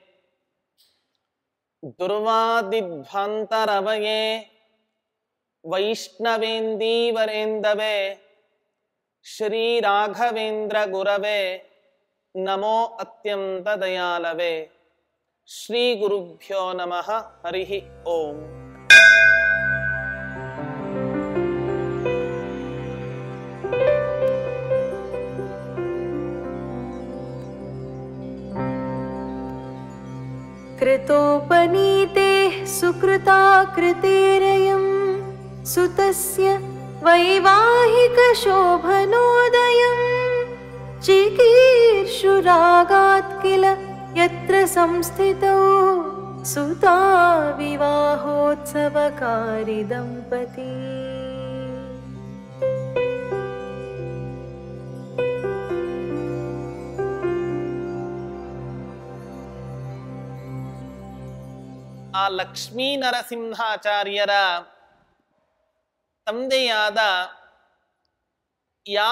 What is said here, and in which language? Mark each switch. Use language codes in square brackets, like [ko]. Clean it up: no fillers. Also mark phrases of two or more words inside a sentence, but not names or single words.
[sa] ದುರ್ವಾದಿಧ್ವಾಂತರವಯೇ ವೈಷ್ಣವೇಂದೀವರೇಂದವೇ ಶ್ರೀ ರಾಘವೇಂದ್ರ ಗುರವೇ ನಮೋ ಅತ್ಯಂತ ದಯಾಲವೇ. ಶ್ರೀ ಗುರುಭ್ಯೋ ನಮಃ. ಹರಿ ಓಂ. कृतोपनीते सुकृताकृतेरयं सुतस्य वैवाहिकशोभनोदयं चिकीर्षुरागात् किल यत्र संस्थितौ सुता विवाहोत्सवकारि दम्पती. [kn] ಆ ಲಕ್ಷ್ಮೀ ನರಸಿಂಹಾಚಾರ್ಯರ ತಂದೆಯಾದ ಯಾವ